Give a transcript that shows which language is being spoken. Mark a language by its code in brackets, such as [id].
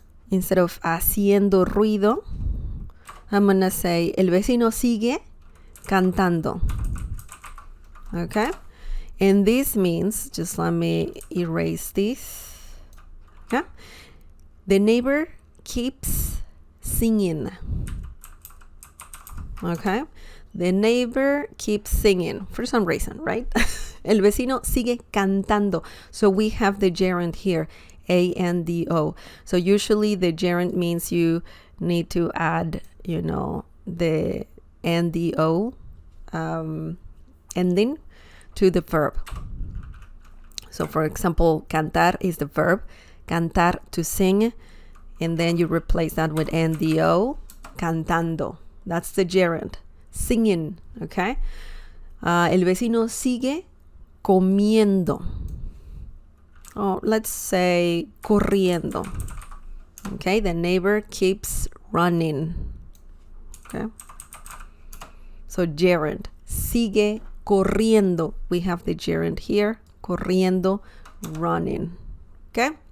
[en] Instead of [es] haciendo ruido, [en] I'm going to say [es] el vecino sigue cantando. [en] Okay? And this means, just let me erase this. Okay? The neighbor keeps singing. Okay? The neighbor keeps singing for some reason, right? [es] El vecino sigue cantando. [en] So we have the gerund here, ando. So usually the gerund means you need to add, the ndo ending to the verb. So for example, cantar is the verb, cantar to sing, and then you replace that with NDO, cantando. That's the gerund, singing, okay? [es] El vecino sigue comiendo. [en] Oh, let's say corriendo. Okay, the neighbor keeps running. Okay. So gerund, [es] sigue corriendo. [en] We have the gerund here, corriendo, running. Okay.